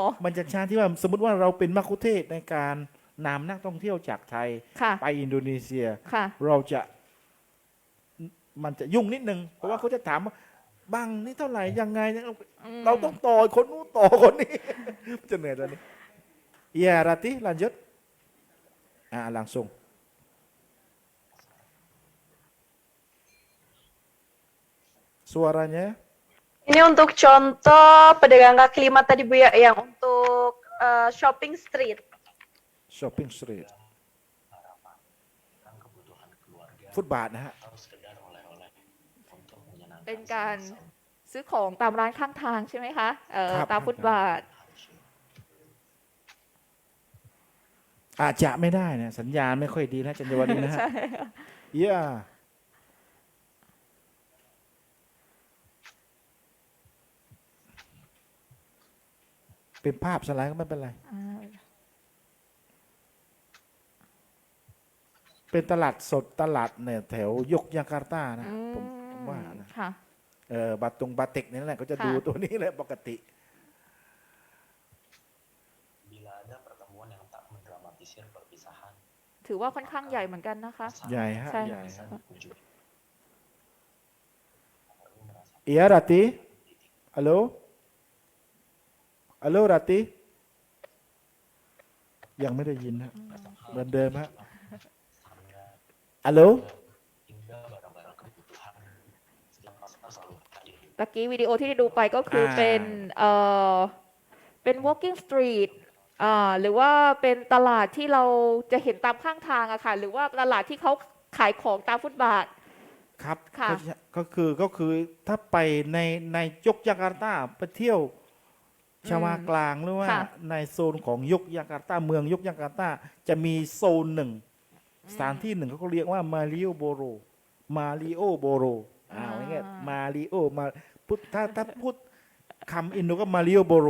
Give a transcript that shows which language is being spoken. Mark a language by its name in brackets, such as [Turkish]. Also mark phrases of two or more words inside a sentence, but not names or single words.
[Thai] มันจะช้าที่ว่าสมมติว่าเราเป็นมัคคุเทศก์ในการนำนักท่องเที่ยวจากไทย ค่ะ ไปอินโดนีเซีย ค่ะ มันจะยุ่งนิดนึง เพราะว่าเขาจะถามว่าบังนี่เท่าไหร่ยังไง ม เราต้องต่อคนนู้นต่อคนนี้ จะเหนื่อยตอนนี้ [Indonesian] ya Rati lanjut langsung suaranya Ini untuk contoh pedagang kaki lima tadi Bu ya, yang untuk shopping street. [English] shopping street [Thai] ฟุตบาทนะฮะ เป็นการซื้อของตามร้านข้างทางใช่ไหมคะ ครับ ตามฟุตบาท อาจจะไม่ได้นะสัญญาณไม่ค่อยดีนะจันยวดีนะฮะ ใช่ อย่าเป็นภาพสไลด์ก็ไม่เป็นไร เป็นตลาดสดตลาดเนี่ยแถวยกยาการ์ตานะผมว่านะ ค่ะ บาตุงบาเต็กนี่แหละเขาจะ ค่ะ ดูตัวนี้แหละปกติ [Indonesian] Bila ada pertemuan yang tak mendramatisir perpisahan, [Thai] ถือว่าค่อนข้างใหญ่เหมือนกันนะคะ ใหญ่ฮะ ใช่ ใหญ่ [Indonesian] bisa [Thai] ฮะ [Indonesian] dikunjungi. Lalu merasa [Thai] เอียราติฮัลโหลฮัลโหลราติยังไม่ได้ยินฮะเหมือนเดิมฮะ [Indonesian] sangat [Thai] ฮัลโหล [Indonesian] hingga barang-barang kebutuhan yang pasar selalu hadir. [Thai] ตะกี้วิดีโอที่ได้ดูไปก็คือเป็นเป็น [English] walking street [Thai] หรือว่าเป็นตลาดที่เราจะเห็นตามข้างทางอะค่ะ หรือว่าตลาดที่เขาขายของตามฟุตบาท ครับ ค่ะ ก็คือถ้าไปในยกยาการ์ตาไปเที่ยวชาวากลางหรือว่า ค่ะ ในโซนของยกยาการ์ตาเมืองยกยาการ์ตาจะมีโซนหนึ่งสถานที่หนึ่งเขาก็เรียกว่ามาริโอโบโรอย่างเงี้ยมาริโอมาพูดถ้าพูดคำอินโดก็มาริโอโบโร